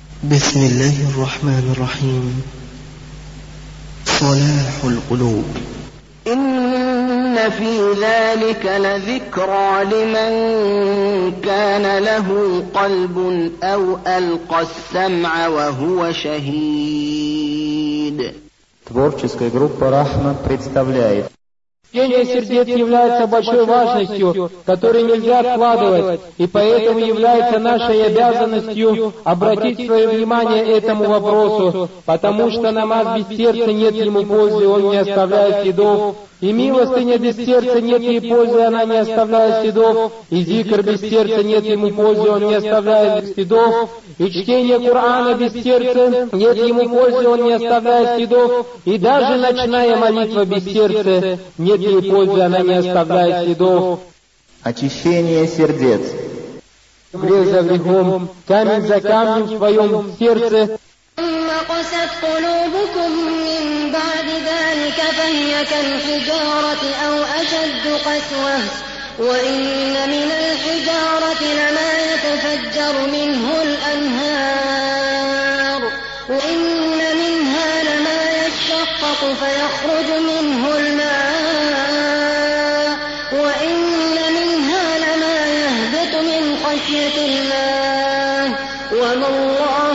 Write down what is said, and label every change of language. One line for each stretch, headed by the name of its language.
Arabic: بسم الله الرحمن الرحيم صلاح القلوب إن في ذلك لذكرى لمن كان له قلب أو ألقى السمع وهو شهيد.
Russian: Творческая группа Рахма представляет. Чтение сердец является большой важностью, которую нельзя откладывать, и поэтому является нашей обязанностью обратить свое внимание этому вопросу, потому что намаз без сердца нет ему пользы, он не оставляет следов, и милостыня без сердца нет ей пользы, она не оставляет следов, и зикр без сердца нет ему пользы, он не оставляет следов, и чтение Корана без сердца нет ему пользы, он не оставляет следов, и даже ночная молитва без сердца нет ей пользы, она не оставляет следов. Очищение сердец. Грех за грехом, камень за камнем в своем сердце.
Arabic: قست قلوبكم من بعد ذلك فهي كالحجارة أو أشد قسوة وإن من الحجارة لما يتفجر منه الأنهار وإن منها لما يشقق فيخرج منه الماء وإن منها لما يهبط من خشية الله وما الله